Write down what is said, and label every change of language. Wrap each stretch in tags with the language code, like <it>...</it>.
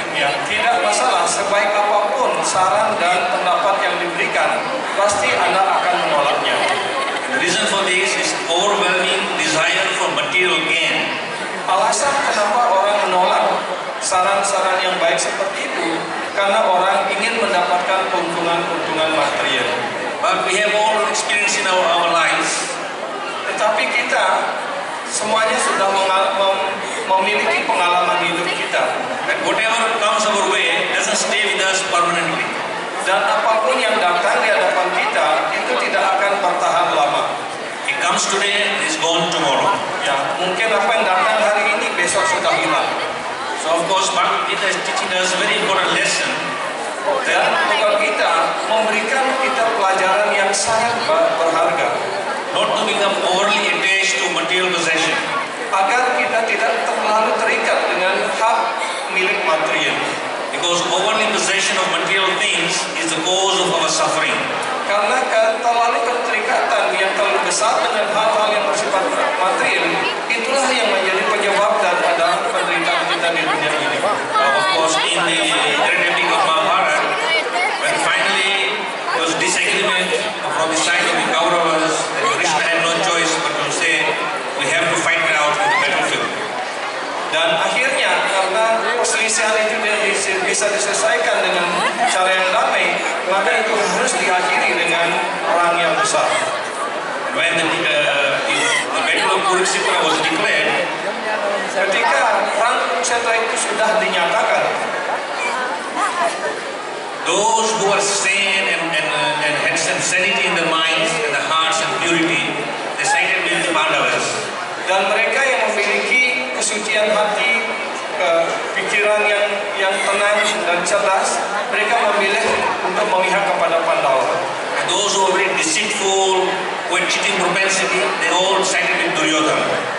<id>Ya, tidak masalah sebaik apapun saran dan pendapat yang diberikan, pasti Anda akan menolaknya.</id> <en>The reason for this is overwhelming desire for material gain.</en> <id>Alasan kenapa orang menolak saran-saran yang baik seperti itu karena orang ingin mendapatkan keuntungan material.</id> <en>But we have all experience in our lives.</en> <id>Tetapi kita semuanya sudah memiliki pengalaman hidup kita.</id> <en>And whatever comes our way doesn't stay with us permanently.</en> <id>Dan apapun yang datang di hadapan kita itu tidak akan bertahan lama.</id> <en>It comes today, it is gone tomorrow.</en> <id>Ya, mungkin apa yang datang hari ini besok sudah hilang.</id> <en>So of course, Bhagavad Gita is teaching us a very important lesson.</en> <id>Dan Bhagavad Gita memberikan kita pelajaran yang sangat berharga.</id> <en>Not to become overly attached to material possession.</en> <id>Agar kita tidak terlalu terikat dengan hak milik material.</id> <en>Because overly possession of material things is the cause of our suffering.</en> <id>Karena terlalu keterikatan yang terlalu besar dengan hal-hal yang bersifat material, itulah yang menjadi penyebab daripada penderitaan kita di dunia ini.</id> <en>Of course, in the great epic of Mahabharata, when finally there was disagreement from the side of the Kauravas, Krishna had no choice but to say, we have to fight it out in the battlefield.</en> <id>Dan akhirnya karena perselisihan itu bisa diselesaikan dengan cara yang damai, maka itu harus diakhiri dengan perang yang besar.</id> <en>When the battle of Kurukshetra was declared,</en> <id>ketika perang Kurukshetra itu sudah dinyatakan,</id> <en>those who are sane and had sincerity in their minds and the hearts and purity, they sided with the Pandavas.</en> <id>Dan mereka yang memiliki kesucian hati, pikiran yang tenang dan cerdas, mereka memilih untuk memihak kepada Pandawa.</id> <en>And those who are very deceitful, with cheating propensity, they all sided with Duryodhana.</en>